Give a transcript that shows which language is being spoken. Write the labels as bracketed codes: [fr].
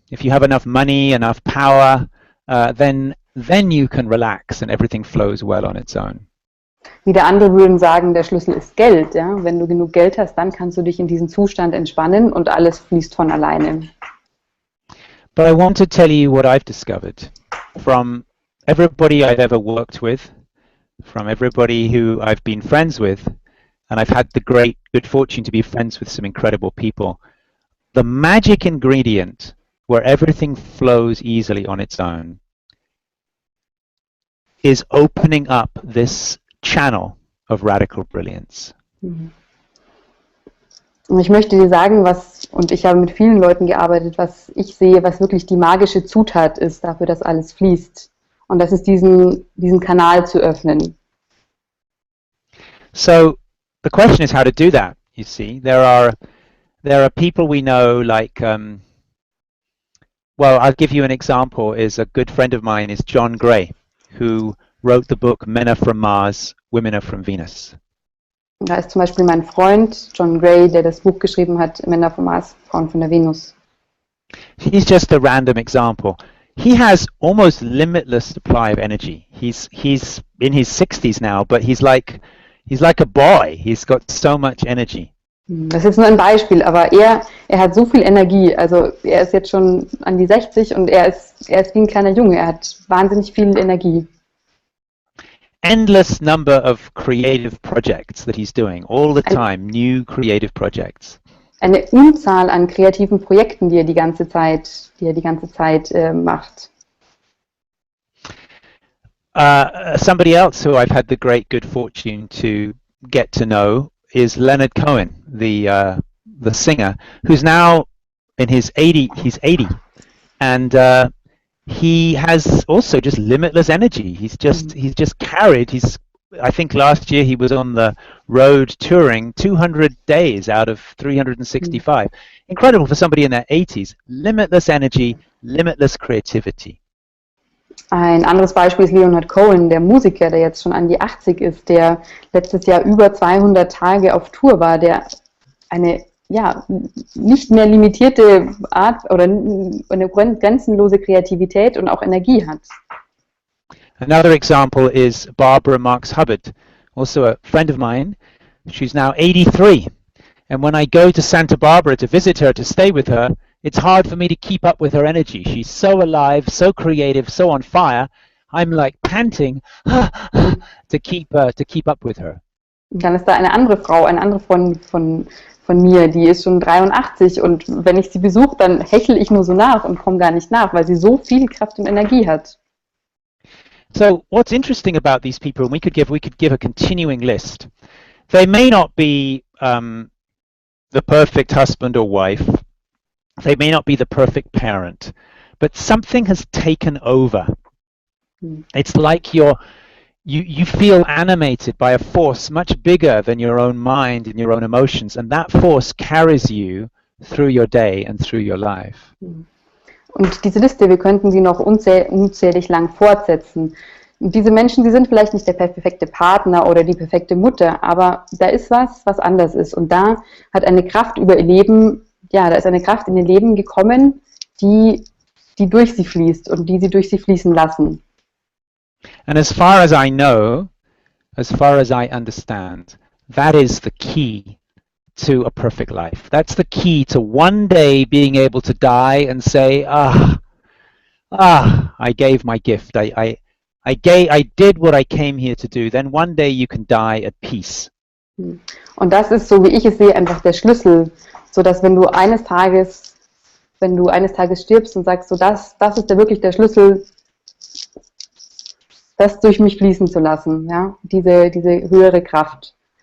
[en] If you have enough money, enough power, then you can relax and everything flows well on its own. [de] Wieder andere würden sagen, der Schlüssel ist Geld. Ja? Wenn du genug Geld hast, dann kannst du dich in diesen Zustand entspannen und alles fließt von alleine. [en] But I want to tell you what I've discovered from everybody I've ever worked with, from everybody who I've been friends with, and I've had the great good fortune to be friends with some incredible people. The magic ingredient where everything flows easily on its own is opening up this channel of radical brilliance. [de] Und ich möchte dir sagen, und ich habe mit vielen Leuten gearbeitet, was ich sehe, was wirklich die magische Zutat ist dafür, dass alles fließt. Und das ist diesen Kanal zu öffnen. [en] So the question is how to do that. You see, there are people we know like, well, I'll give you an example. Is a good friend of mine is John Gray, who wrote the book Men Are From Mars, Women Are From Venus. [de] Da ist zum Beispiel mein Freund John Gray, der das Buch geschrieben hat, Männer vom Mars, Frauen von der Venus. [en] He's just a random example. He has almost limitless supply of energy. He's in his 60s now, but he's like a boy. He's got so much energy. [de] Das ist nur ein Beispiel, aber er hat so viel Energie. Also er ist jetzt schon an die 60 und er ist wie ein kleiner Junge. Er hat wahnsinnig viel Energie. [en] Endless number of creative projects that he's doing all the time, new creative projects. [de] Eine Unzahl an kreativen Projekten, die er die ganze Zeit macht. [en] Somebody else who I've had the great good fortune to get to know is Leonard Cohen, the singer, who's now in his 80. He's 80, and he has also just limitless energy. He's just carried. I think last year he was on the road touring 200 days out of 365. Incredible for somebody in their 80s. Limitless energy, limitless creativity. [de] Ein anderes Beispiel ist Leonard Cohen, der Musiker, der jetzt schon an die 80 ist, der letztes Jahr über 200 Tage auf Tour war, der eine nicht mehr limitierte Art oder eine grenzenlose Kreativität und auch Energie hat. [en] Another example is Barbara Marx Hubbard, also a friend of mine. She's now 83, and when I go to Santa Barbara to visit her, to stay with her, it's hard for me to keep up with her energy. She's so alive, so creative, so on fire. I'm like panting to keep up with her. [de] Und dann ist da eine andere Frau, eine andere von mir, die ist schon 83 und wenn ich sie besuche, dann hechle ich nur so nach und komme gar nicht nach, weil sie so viel Kraft und Energie hat. [en] So what's interesting about these people, and we could give a continuing list. They may not be the perfect husband or wife. They may not be the perfect parent, but something has taken over. It's like you feel animated by a force much bigger than your own mind and your own emotions, and that force carries you through your day and through your life. [de] Und diese Liste, wir könnten sie noch unzählig lang fortsetzen. Und diese Menschen, sie sind vielleicht nicht der perfekte Partner oder die perfekte Mutter, aber da ist was anders ist. Und da hat eine Kraft über ihr Leben, da ist eine Kraft in ihr Leben gekommen, die durch sie fließt und die sie durch sie fließen lassen. [en] And as far as I know, as far as I understand, that is the key to a perfect life. That's the key to one day being able to die and say, I gave my gift. I did what I came here to do. Then one day you can die at peace. [de] Und das ist, so wie ich es sehe, einfach der Schlüssel, so dass wenn du eines Tages stirbst und sagst, so das ist wirklich der Schlüssel, das durch mich fließen zu lassen, ja, diese höhere Kraft.